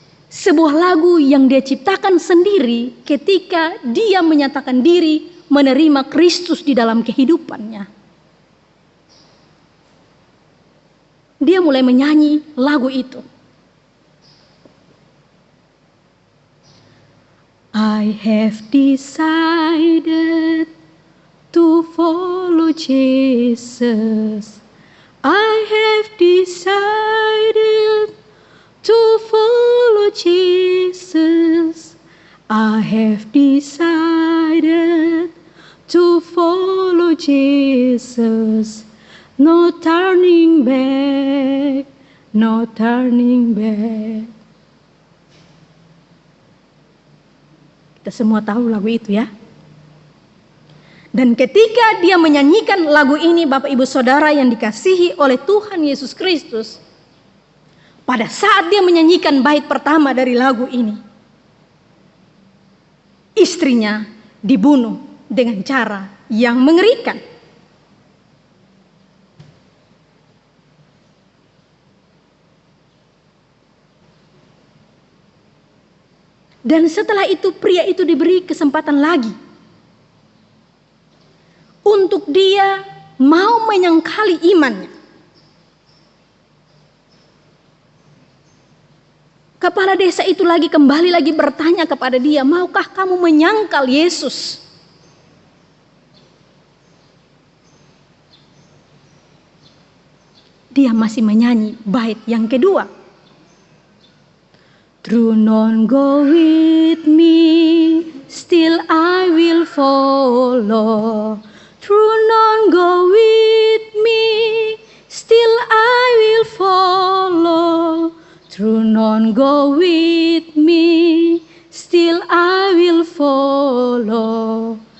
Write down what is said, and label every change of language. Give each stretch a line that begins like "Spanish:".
Indonesian: Sebuah lagu yang dia ciptakan sendiri ketika dia menyatakan diri menerima Kristus di dalam kehidupannya. Dia mulai menyanyi lagu itu.
English: I have decided to follow Jesus. I have decided to follow Jesus. I have decided to follow Jesus. No turning back, no turning back.
Indonesian: Kita semua tahu lagu itu ya. Dan ketika dia menyanyikan lagu ini, Bapak Ibu Saudara yang dikasihi oleh Tuhan Yesus Kristus, pada saat dia menyanyikan bait pertama dari lagu ini, istrinya dibunuh dengan cara yang mengerikan. Dan setelah itu pria itu diberi kesempatan lagi untuk dia mau menyangkali imannya. Kepala desa itu kembali lagi bertanya kepada dia, maukah kamu menyangkal Yesus? Dia masih menyanyi bait yang kedua.
English: Through none go with me, still I will follow. Through none go with me, still I will follow. Through none go with me, still I will follow.